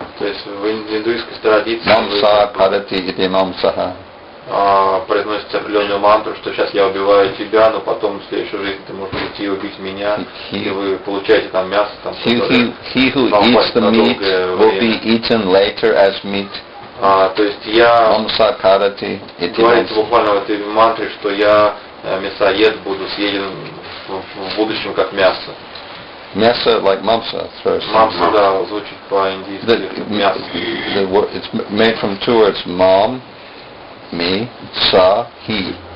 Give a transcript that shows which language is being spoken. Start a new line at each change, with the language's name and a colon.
Russian: То есть в индуистской традиции
Sanskrit: Mamsa karati iti mamsaha.
Russian: произносите определенную мантру, что сейчас я убиваю тебя, но потом в следующей жизни ты можешь прийти и убить меня, и вы получаете там мясо, там,
English: He who eats the meat will be eaten later as meat.
Russian: То есть я
Sanskrit: Mamsa karati iti
Russian: говорится буквально в этой мантре, что я мясоед, буду съеден в будущем как мясо.
English: Мясо like mamsa first.
Russian: Мамса, да, звучит по-индийски как мясо.
English: It's made from two words, mam, me, sa, he.